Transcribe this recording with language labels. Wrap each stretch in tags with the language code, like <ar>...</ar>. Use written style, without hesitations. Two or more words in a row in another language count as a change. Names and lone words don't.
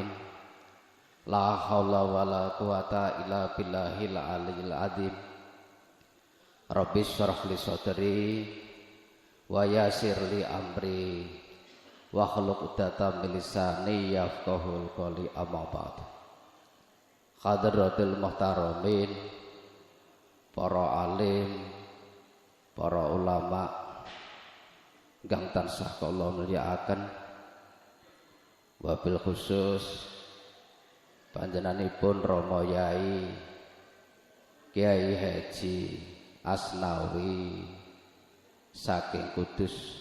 <ar>لا حول ولا قوة إلا بالله العلي العظيم. رب اشرح لي صدري ويسر لي أمري واحلل عقدة من لساني يفقهوا قولي أما بعد. حضرة المحترمين,</ar> <jv>para alim, para ulama ingkang tansah kula mulyakaken,</jv> <ar>وبالخصوص</ar> <jv>panjenenganipun Rama Yai Kiai Haji Asnawi saking Kudus</jv>